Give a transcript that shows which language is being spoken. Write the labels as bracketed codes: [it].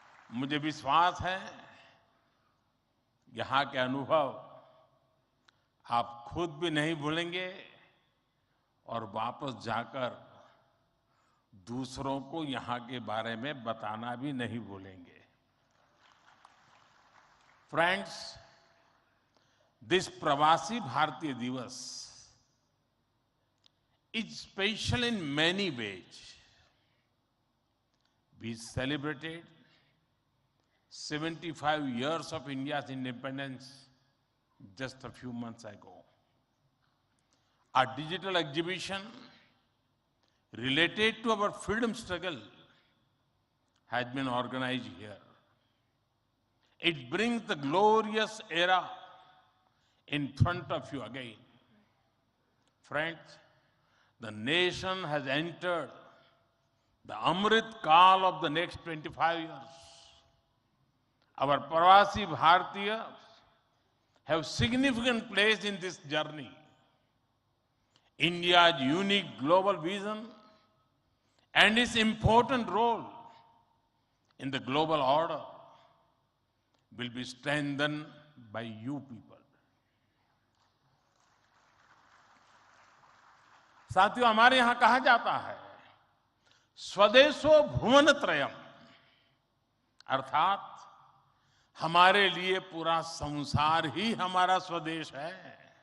[hi] मुझे विश्वास है यहाँ के अनुभव आप खुद भी नहीं भूलेंगे और वापस जाकर दूसरों को यहाँ के बारे में बताना भी नहीं भूलेंगे। [en] Friends, this Pravasi Bharatiya Divas is special in many ways. We celebrated 75 years of India's independence just a few months ago. Our digital exhibition related to our freedom struggle has been organized here. It brings the glorious era in front of you again. Friends, the nation has entered the Amrit Kaal of the next 25 years. Our Pravasi Bharatiya have significant place in this journey. India's unique global vision and its important role in the global order will be strengthened by you people. [hi] साथियों, हमारे यहां कहा जाता है [sa] स्वदेशो भुवनत्रयम्, [hi] अर्थात हमारे लिए पूरा संसार ही हमारा स्वदेश है।